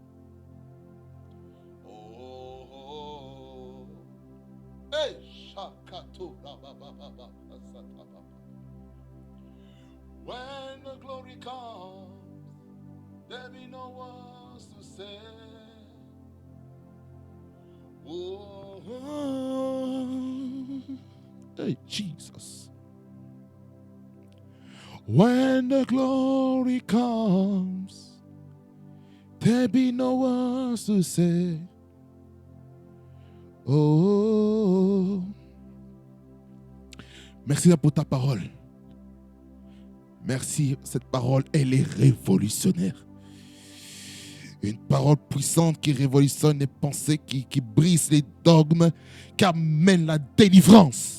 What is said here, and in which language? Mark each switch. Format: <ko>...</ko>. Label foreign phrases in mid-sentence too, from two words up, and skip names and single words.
<en>Oh, oh. Hey, shakato la ba ba ba ba ba. When the glory comes, there'll be no words to say. Oh, oh. Hey, Jesus. When the glory comes, there be no words to say. Oh.</en> <fr>Merci pour ta parole. Merci, cette parole, elle est révolutionnaire. Une parole puissante qui révolutionne les pensées, qui brise les dogmes, qui amène la délivrance.</fr>